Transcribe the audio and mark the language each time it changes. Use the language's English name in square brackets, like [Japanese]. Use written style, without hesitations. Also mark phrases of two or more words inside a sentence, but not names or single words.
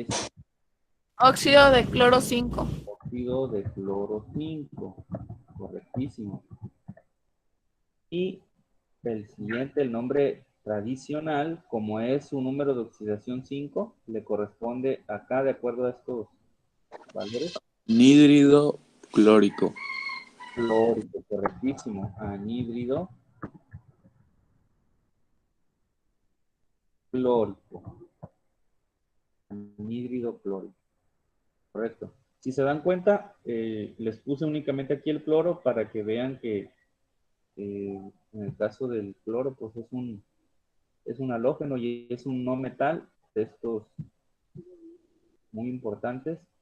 [Spanish] Óxido de cloro 5. óxido de cloro 5. Correctísimo. Y el siguiente, el nombre tradicional, como es su número de oxidación 5, le corresponde acá de acuerdo a estos valores. Nídrido clórico. Clórico, correctísimo. Anhídrido clórico. Anhídrido clórico. Correcto. Si se dan cuenta, les puse únicamente aquí el cloro para que vean que en el caso del cloro, pues es un halógeno y es un no metal de estos muy importantes.